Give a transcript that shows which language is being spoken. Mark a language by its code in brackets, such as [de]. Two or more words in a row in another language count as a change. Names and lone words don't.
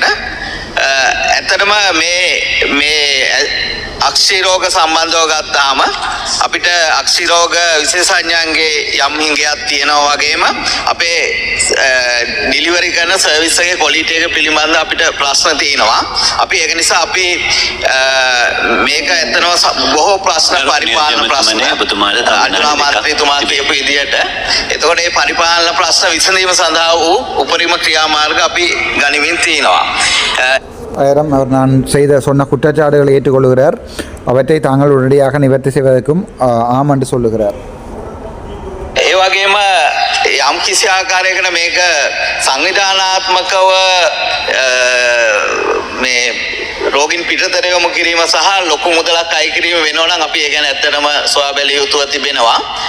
[si] ඇත්තටම මේ අක්ෂි රෝග සම්බන්ධව ගත්තාම අපිට අක්ෂි රෝග විශේෂඥයන්ගේ යම් හිඟයක් තියෙනවා වගේම අපේ ඩිලිවරි කරන සර්විස් එකේ ක්වොලිටි එක පිළිබඳ අපිට ප්‍රශ්න තියෙනවා. අපි ඒක නිසා අපි මේක ඇත්තටම බොහෝ ප්‍රශ්න පරිපාලන ප්‍රශ්න අනුමාත්‍රිතුමා කියපු විදිහට. එතකොට මේ පරිපාලන ප්‍රශ්න විසඳීම සඳහා වූ උපරිම ක්‍රියාමාර්ග අපි ගනිමින් තියෙනවා. [ta] அவர் நான் சொன்ன குற்றச்சாட்டுகளை ஏற்றுக்கொள்கிறார். அவற்றை தாங்கள் உடனடியாக நிவர்த்தி செய்வதற்கும் ஆம் என்று சொல்லுகிறார். [si] ඒ වගේම යම් කිසි ආකාරයකට මේක සංවිධානාත්මකව මේ රෝගීන් පිටතට යොමු කිරීම සහ ලොකු මුදලක් අය කිරීම වෙනවා නම් අපි ඒ ගැන ඇත්තටම සොයා බැලිය යුතුව තිබෙනවා.